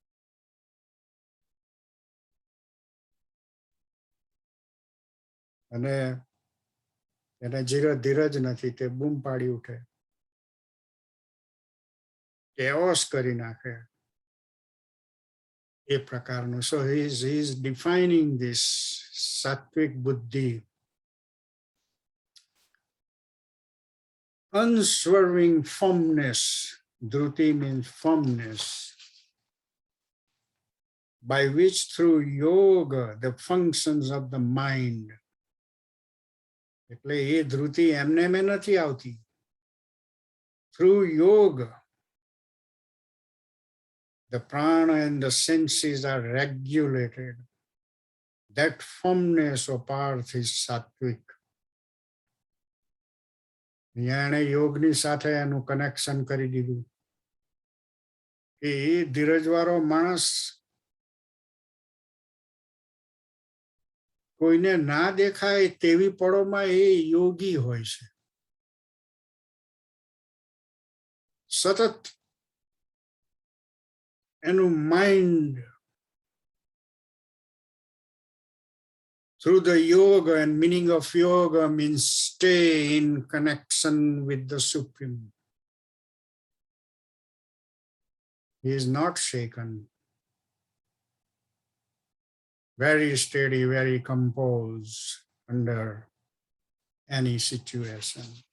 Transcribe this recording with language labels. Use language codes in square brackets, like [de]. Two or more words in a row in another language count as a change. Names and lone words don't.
[gu] અને એને ધીરજ નથી, તે બૂમ પાડી ઉઠે, કેઓસ કરી નાખે એ પ્રકારનું. [en] સો he is defining this sattvic buddhi, unswerving firmness. Dhruti means firmness, by which through yoga the functions of the mind. [gu] એટલે એ ધૃતિ એમને મેં નથી આવતી. [en] Through yoga the prana and the senses are regulated. That firmness of path is sattvic. [gu] એને યોગની સાથે એનું કનેક્શન કરી દીધું કે એ ધીરજવાળો માણસ કોઈને ના દેખાય તેવી પળોમાં એ યોગી હોય છે. સતત એનું [en] માઇન્ડ through the yoga, and meaning of yoga means stay in connection with the Supreme. He is not shaken. Very steady, very composed under any situation.